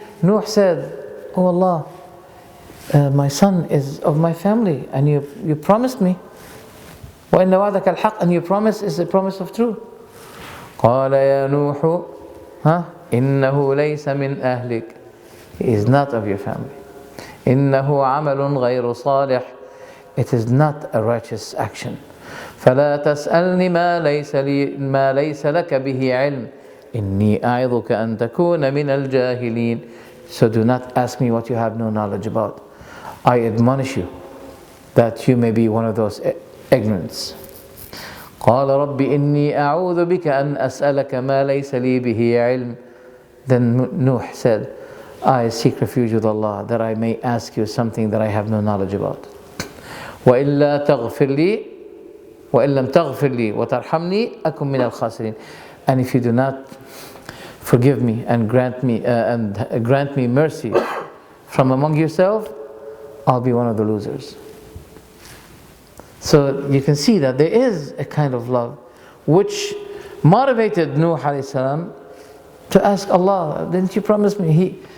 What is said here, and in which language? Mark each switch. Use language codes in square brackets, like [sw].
[en] Nuh said, oh Allah, my son is of my family, and you promised me. [ar] وإن وعدك الحق, [en] and your promise is a promise of truth. [ar] قال يا نوح إنه ليس من أهلك. [en] He is not of your family. [ar] إنه عمل غير صالح. [en] It is not a righteous action. [ar] فلا تسألني ما ليس لك به علم إني أعظك أن تكون من الجاهلين. [en] So do not ask me what you have no knowledge about. I admonish you that you may be one of those ignorants. [ar] قال رب إني أعوذ بك أن أسألك ما ليس لي به علم. [en] Then Nuh said, I seek refuge with Allah that I may ask you something that I have no knowledge about. [ar] وإلا تغفر لي وإن لم تغفر لي وترحمني أكن من الخاسرين. [en] And if you do not forgive me and grant me mercy from among yourself, I'll be one of the losers. So you can see that there is a kind of love which motivated Nuh alayhi salam to ask Allah, didn't you promise me?